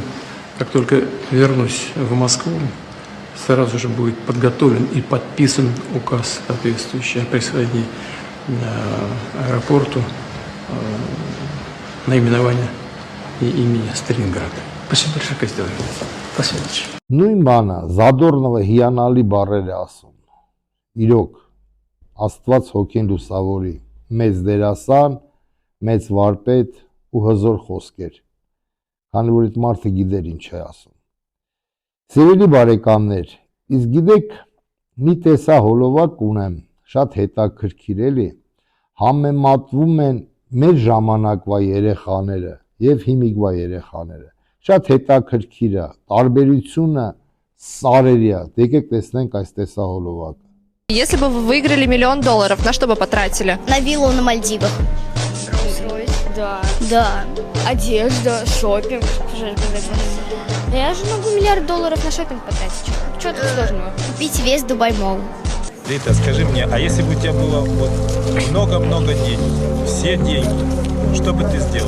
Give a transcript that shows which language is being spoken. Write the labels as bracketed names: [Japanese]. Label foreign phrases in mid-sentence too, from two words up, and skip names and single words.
[Russian] Как только вернусь в Москву, сразу же будет подготовлен и подписан указ, соответствующий о присвоении аэропорту наименования и имени Сталинграда. Спасибо большое, как сделаем. Спасибо. [Armenian] Նույն բանը Զադորնովը հիանալի բառեր է ասում։ Իրոք Աստված հոգին լուսավորի, մեծ դերասան, մեծ վարպետ ու հզոր խոսքեր։ Քանի որ այդ մարդը գիտեր ինչ է ասում։ Սիրելի բարեկամներ, իսկ գիտեք, մի տեսա հոլովակ ունեմ, շատ հետաքրքիր էլի, համեմատվում են մեր ժամանակվա երեխաները եւ հիմիկվա երեխաները։ Շատ հետաքրքիր է, տարբերությունը սարերի է։ Եկեք տեսնենք այս տեսահոլովակը։ [Russian] Если бы вы выиграли $1 000 000, на что бы потратили? На виллу на Мальдивах. Да. Да. Одежда, шопинг. Я же могу $1 000 000 на шопинг потратить. Что тут сложного? Купить весь Дубай Молл. Рита, скажи мне, а если бы у тебя было вот много-много денег, все деньги, что бы ты сделала?